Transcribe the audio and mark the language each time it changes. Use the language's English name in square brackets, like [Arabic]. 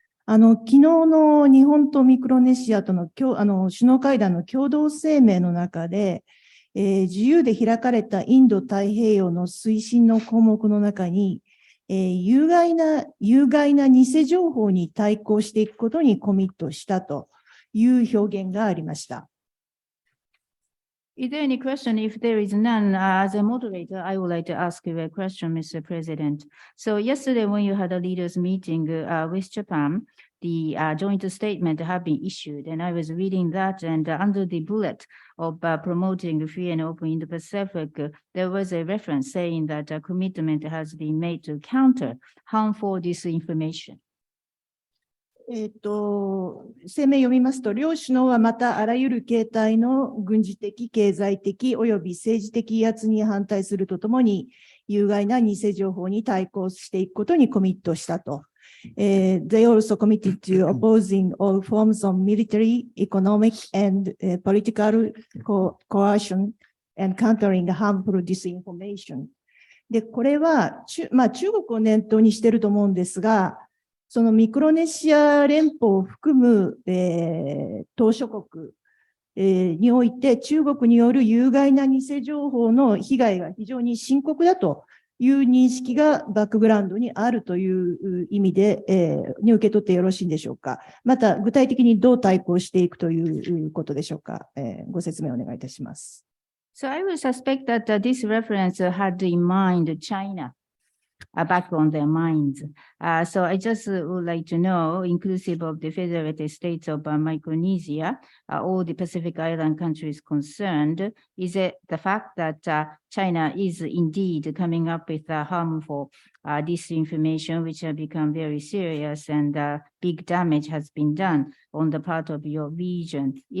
[Japanese] 昨日の日本とミクロネシアとの首脳会談の共同声明の中で、自由で開かれたインド太平洋の推進の項目の中に、有害な偽情報に対抗していくことにコミットしたという表現がありました。 [English] Is there any question? If there is none, as a moderator, I would like to ask you a question, Mr. President. So yesterday, when you had a leaders' meeting with Japan, the joint statement have been issued, and I was reading that, and under the bullet of promoting free and open Indo-Pacific, there was a reference saying that a commitment has been made to counter harmful disinformation. [Japanese] 声明を読みますと、両首脳はまたあらゆる形態の軍事的、経済的および政治的威圧に反対するとともに、有害な偽情報に対抗していくことにコミットしたと。 [English] They also committed to opposing all forms of military, economic, and political coercion and countering harmful disinformation. [Japanese] で、これは中国を念頭にしていると思うんですが、そのミクロネシア連邦を含む、島諸国、において中国による有害な偽情報の被害が非常に深刻だという認識がバックグラウンドにあるという意味で、に受け取ってよろしいんでしょうか。また具体的にどう対抗していくということでしょうか。ご説明をお願いいたします。 [English] So I would suspect that this reference had in mind China. Back on their minds. So I just would like to know, inclusive of the Federated States of Micronesia, all the Pacific Island countries concerned, is it the fact that China is indeed coming up with harmful disinformation, which have become very serious, and big damage has been done on the part of your region.